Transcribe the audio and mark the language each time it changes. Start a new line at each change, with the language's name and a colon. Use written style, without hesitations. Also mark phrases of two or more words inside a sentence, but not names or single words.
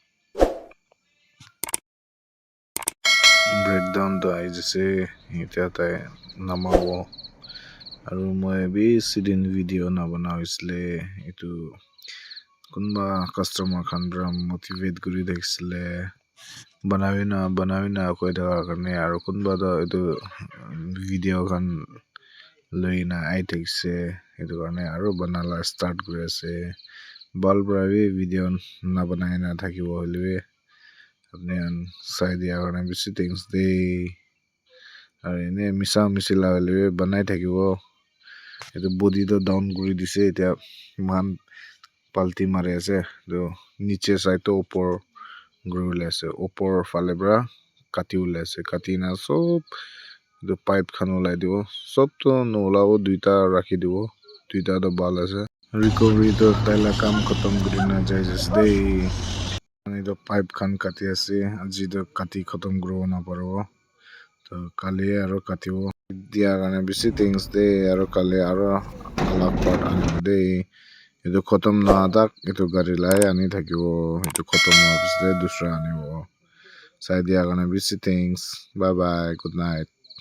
Naga Pidgin: breakdown to ai jase etia tai namabo aro moi beshi video na bana hoisile etu kunba customer khan pra motivate kuri thakisile banabi na koi thaka karne aro kunba toh etu video khan loina ai thakise etu karne aro banala start kuri ase bhal para bi video na banai na thakibo hoilebi apni khan sai dia karne beshi thanks de aro ene misa mishi la hoilebi banai thakibo etu body to down kuri dise etia mohan palti mari ase etu niche side to upor kuribole ase upor phale para katibole ase kati na sob etu pipe khan ulai dibo sob to noulabo duita rakhi dibo duita to bhal ase recovery to taila kam khatam kurina jai ase etu pipe khan kati ase aji to kati khatam kuribo naparibo to kali aro katibo dia karne beshi thanks de aro kali aro alak part anibo de etu khatam noha tak etu gari lai ani thakibo etu khatam howa bechidae dusra anibo sai dia karne beshi
English: thanks bye bye good night.